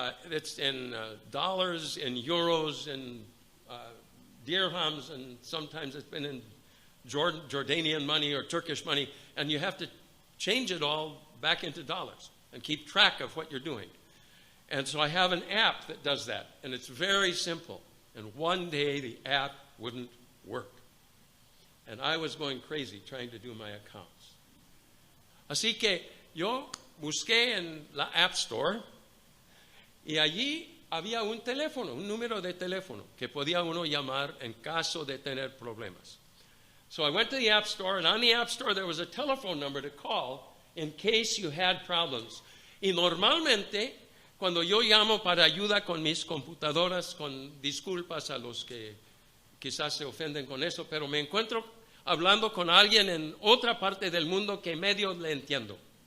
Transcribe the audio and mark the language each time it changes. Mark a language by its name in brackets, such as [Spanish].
[English] It's in dollars, in euros, in dirhams, and sometimes it's been in Jordanian money or Turkish money, and you have to change it all back into dollars and keep track of what you're doing. And so I have an app that does that, and it's very simple. And one day the app wouldn't work, and I was going crazy trying to do my accounts. [Spanish] Así que yo busqué en la App Store, y allí había un teléfono, un número de teléfono que podía uno llamar en caso de tener problemas. [English] So I went to the App Store, and on the App Store there was a telephone number to call in case you had problems. [Spanish] Y normalmente, cuando yo llamo para ayuda con mis computadoras, con disculpas a los que quizás se ofenden con eso, pero me encuentro hablando con alguien en otra parte del mundo que medio le entiendo.